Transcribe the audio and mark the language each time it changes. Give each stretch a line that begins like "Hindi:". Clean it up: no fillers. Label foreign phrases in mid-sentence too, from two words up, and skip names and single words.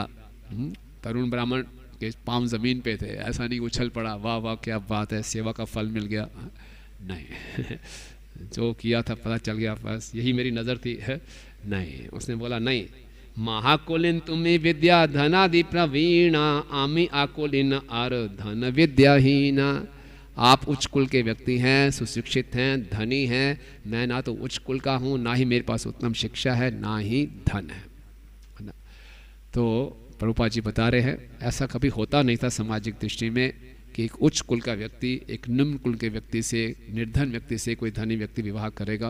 Hindi: तरुण ब्राह्मण के पांव जमीन पे थे, ऐसा नहीं उछल पड़ा वाह वाह क्या बात है, सेवा का फल मिल गया। नहीं जो किया था पता चल गया, बस यही मेरी नज़र थी है। नहीं, उसने बोला नहीं,
Bangla: মহাকুলীন তুমি বিদ্যা ধনাদি প্রবীণ, আমি অকুলীন আর ধন বিদ্যাহীন।
Hindi: आप उच्च कुल के व्यक्ति हैं, सुशिक्षित हैं, धनी हैं। मैं ना तो उच्च कुल का हूँ, ना ही मेरे पास उत्तम शिक्षा है, ना ही धन है ना। तो प्रभुपाद जी बता रहे हैं ऐसा कभी होता नहीं था सामाजिक दृष्टि में कि एक उच्च कुल का व्यक्ति एक निम्न कुल के व्यक्ति से, निर्धन व्यक्ति से कोई धनी व्यक्ति विवाह करेगा।